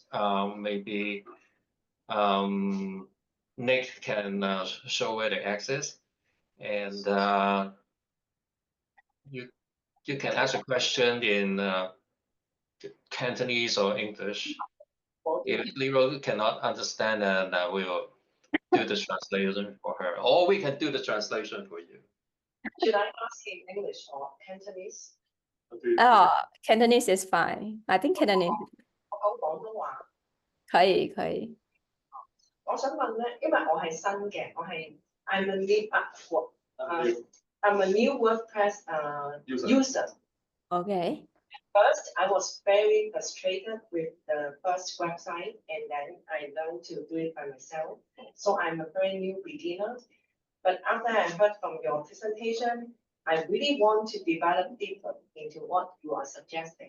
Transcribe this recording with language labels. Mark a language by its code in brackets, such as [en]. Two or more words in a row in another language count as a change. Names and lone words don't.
[en] Maybe Nick can show where the X is, and you can ask a question in Cantonese or English. If LiRou cannot understand, then we will do the translation for her, or we can do the translation for you. Should I ask in English or Cantonese? Cantonese is fine. I think Cantonese [yue] 我講廣東話。可以。我想問咧，因為我係新嘅， [en] I'm a new WordPress user. Okay. First, I was very frustrated with the first website, and then I learned to do it by myself. So I'm a very new beginner. But after I heard from your presentation, I really want to develop deeper into what you are suggesting.